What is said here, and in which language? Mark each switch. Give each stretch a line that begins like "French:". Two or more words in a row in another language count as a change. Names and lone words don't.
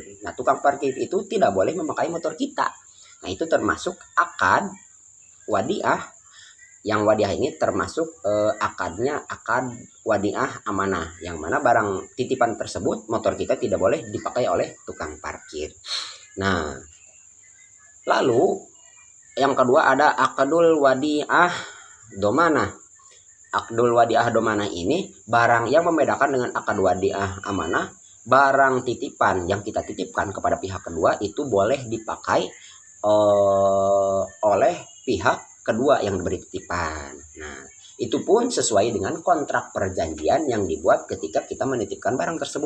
Indonesian: Nah, tukang parkir itu tidak boleh memakai motor kita. Nah, itu termasuk akad wadiah. Yang wadiah ini termasuk akadnya akad wadiah amanah, yang mana barang titipan tersebut, motor kita, tidak boleh dipakai oleh tukang parkir. Nah, lalu yang kedua ada akadul wadiah domanah. Akdul wadiah domanah ini barang yang membedakan dengan akad wadiah amanah, barang titipan yang kita titipkan kepada pihak kedua itu boleh dipakai oleh pihak kedua yang diberi titipan. Nah, itu pun sesuai dengan kontrak perjanjian yang dibuat ketika kita menitipkan barang tersebut.